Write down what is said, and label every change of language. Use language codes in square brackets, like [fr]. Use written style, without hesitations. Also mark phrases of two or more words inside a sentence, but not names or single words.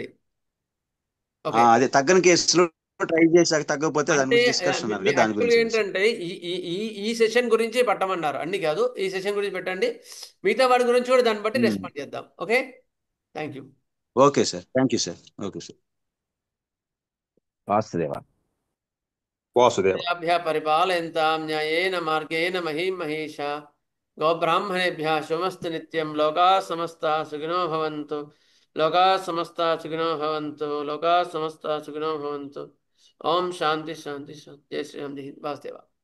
[te] అదే తగ్గని కేసులో ట్రై చేశాక తగ్గకపోతే దాని గురించి డిస్కషన్ దాని గురించి ఏంటంటే ఈ సెషన్ గురించి పెట్టమన్నారు, అన్ని కాదు, ఈ సెషన్ గురించి పెట్టండి. మిగతా వాడి గురించి కూడా దాన్ని బట్టి రెస్పాండ్ చేద్దాం. [en] Okay, thank you. Okay sir, thank you sir. Okay sir. [sa] వాసుదేవాభ్య పరిపాలయంతాం న్యాయేన మార్గేణ మహీం మహేషా గోబ్రాహ్మణేభ్యः శుభమస్తు నిత్యం. లోకాः సమస్తాः సుఖినో భవంతు. లోకాः సమస్తాः సుఖినో భవంతు. లోకాः సమస్తాः సుఖినో భవంతు. ఓం శాంతి శాంతి శాంతి. [hi] जय श्रीराम। जय हिंद. [sa] వాసుదేవ.